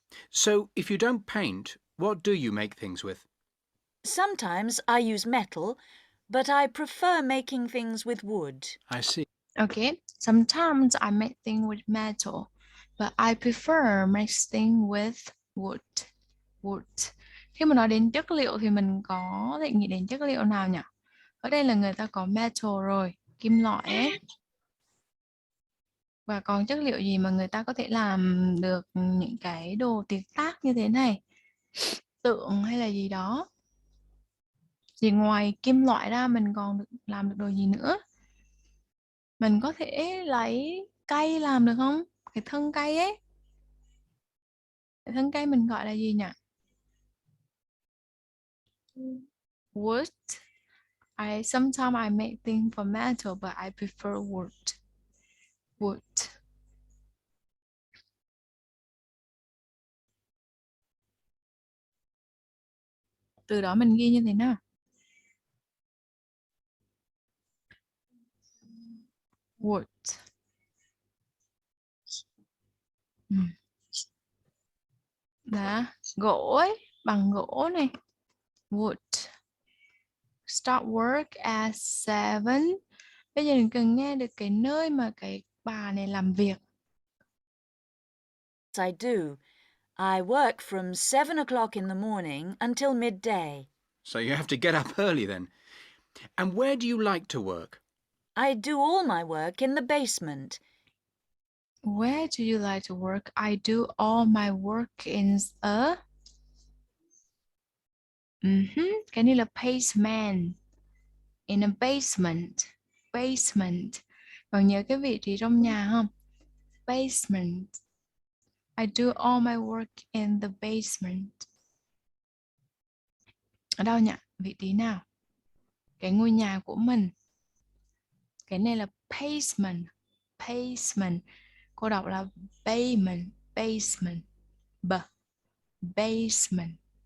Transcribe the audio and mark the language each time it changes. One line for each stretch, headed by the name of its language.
English: So, if you don't paint, what do you make things with? Sometimes I use metal, but I prefer making things with wood. I see. Okay, sometimes I make things with metal, but I prefer mixing with wood.
Vietnamese: Khi mà nói đến chất liệu thì mình có thể nghĩ đến chất liệu nào nhỉ? Ở đây là người ta có metal rồi, kim loại ấy. Và còn chất liệu gì mà người ta có thể làm được những cái đồ tuyệt tác như thế này? Tượng hay là gì đó. Thì ngoài kim loại ra mình còn làm được đồ gì nữa? Mình có thể lấy cây làm được không? Cái thân cây ấy. Cái thân cây mình gọi là gì nhỉ?
English: Wood. Sometimes I make things from metal, but I prefer wood. Wood.
Vietnamese: Từ đó mình ghi như thế nào?
English: Wood.
Vietnamese: Đó, gỗ ấy, bằng gỗ này. Wood.
English: Start work at 7.
Vietnamese: Bây giờ mình cần nghe được cái nơi mà cái bà này làm việc.
English: I do. I work from 7 o'clock in the morning until midday. So you have to get up early then. And where do you like to work? I do all my work in the basement. Where do you like to work? I do all my work in a...
Vietnamese: Cái này là
English: basement. In a basement. Basement.
Vietnamese: Còn nhớ cái vị trí trong nhà không?
English: Basement. I do all my work in the basement.
Vietnamese: Ở đâu nhỉ? Vị trí nào? Cái ngôi nhà của mình. Cái này là basement. Basement. Cô đọc là basement. Basement. Basement.